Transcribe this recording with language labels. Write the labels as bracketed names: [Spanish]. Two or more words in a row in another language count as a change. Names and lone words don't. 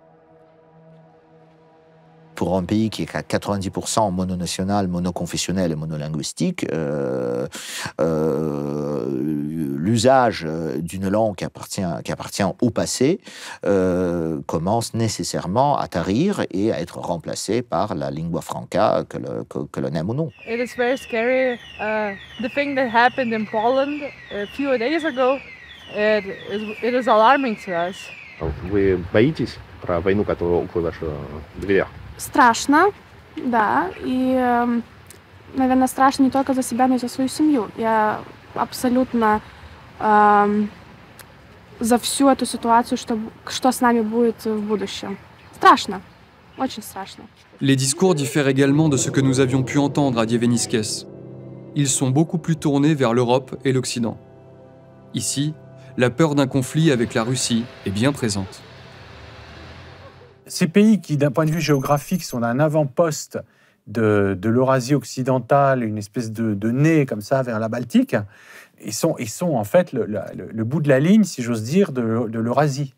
[French] Pour un pays qui est à 90% mononational, monoconfessionnel et monolinguistique, l'usage d'une langue qui appartient au passé commence nécessairement à tarir et à être remplacé par la lingua franca, que l'on aime ou non. [English] It is very scary. The thing that happened in Poland a few days ago, it is alarming to us. [Russian] Вы боитесь про войну, которая около ваших дверях? Страшно, да. И, наверное, страшно не только за себя, но и за свою семью. Я абсолютно за всю эту ситуацию, что с нами будет в будущем. Страшно, очень страшно. [French] Les discours diffèrent également de ce que nous avions pu entendre à Dieveniskes. Ils sont beaucoup plus tournés vers l'Europe et l'Occident. Ici, la peur d'un conflit avec la Russie est bien présente. Ces pays qui, d'un point de vue géographique, sont un avant-poste de l'Eurasie occidentale, une espèce de nez comme ça vers la Baltique, ils sont en fait le bout de la ligne, si j'ose dire, de l'Eurasie.